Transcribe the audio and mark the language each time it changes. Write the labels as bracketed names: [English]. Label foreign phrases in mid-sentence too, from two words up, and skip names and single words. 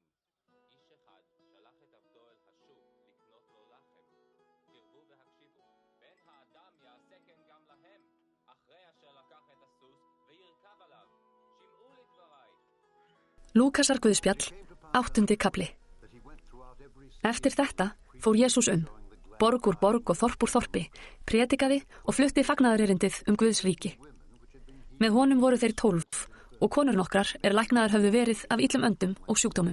[Hebrew] איש אחד שלח את עבדו אל השוק לקנות לו לחם. קרבו והקשיבו. בן האדם יעשה כן גם להם, אחרי אשר לקח את הסוס וירכב עליו. שמעו לדבריי. [Icelandic] Lúkasar guðspjall, 8. kafli. Eftir þetta fór Jesús borg úr borg og þorp úr þorpi, prédikaði og flutti fagnaðarerindið Guðs ríki. Með honum voru þeir 12 og konur nokkrar læknaðar höfðu verið af illum öndum og sjúkdómum.